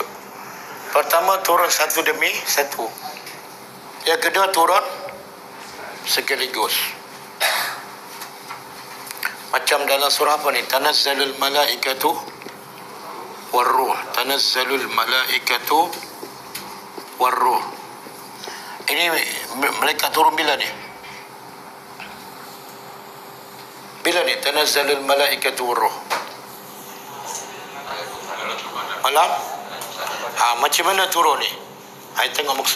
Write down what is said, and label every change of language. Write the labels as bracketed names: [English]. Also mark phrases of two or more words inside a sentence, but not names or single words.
[Malay] Pertama, turun satu demi satu. Yang kedua, turun sekaligus. Macam dalam surah apa ni? [Arabic] تنزل الملائكة والروح. تنزل الملائكة والروح. [Malay] Ini malaikat turun bila ni? Bila ni [Arabic] تنزل الملائكة والروح? [Malay] Malam? Macam mana turun ni? Saya tengok maksud.